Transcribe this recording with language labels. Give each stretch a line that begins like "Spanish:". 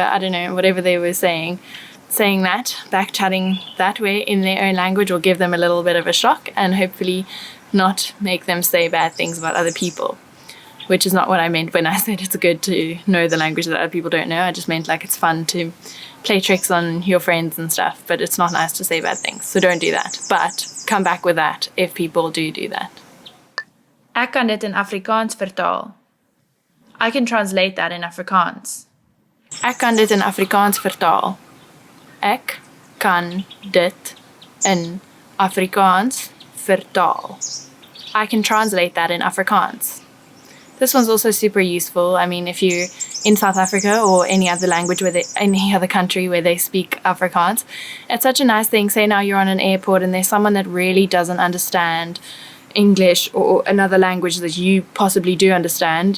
English: I don't know, whatever they were saying. Saying that, back-chatting that way in their own language will give them a little bit of a shock and hopefully not make them say bad things about other people. Which is not what I meant when I said it's good to know the language that other people don't know. I just meant like it's fun to play tricks on your friends and stuff, but it's not nice to say bad things. So don't do that. But come back with that if people do that.
Afrikaans: Ek kan dit in Afrikaans vertaal.
English: I can translate that in Afrikaans.
Afrikaans: Ek kan dit in Afrikaans vertaal. Ek kan dit in Afrikaans vertaal.
English: I can translate that in Afrikaans. This one's also super useful. I mean, if you're in South Africa or any other language any other country where they speak Afrikaans, it's such a nice thing. Say now you're on an airport and there's someone that really doesn't understand English or another language that you possibly do understand.